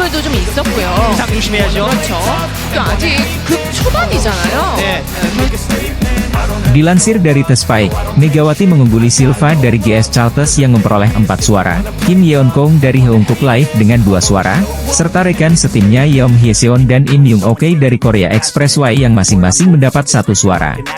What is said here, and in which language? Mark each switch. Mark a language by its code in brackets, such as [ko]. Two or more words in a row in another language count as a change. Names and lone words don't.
[ko] 좀 있었고요. 부상 조심해야죠. 그렇죠. 또 아직 급 초반이잖아요. 네. [id] Dilansir dari The Spike, Megawati mengungguli Silva dari GS Chalters yang memperoleh 4 suara, Kim Yeon Kong dari Heungkuk Live dengan 2 suara, serta rekan setimnya Yeom Hyeseon dan Im Young Ok dari Korea Expressway yang masing-masing mendapat 1 suara.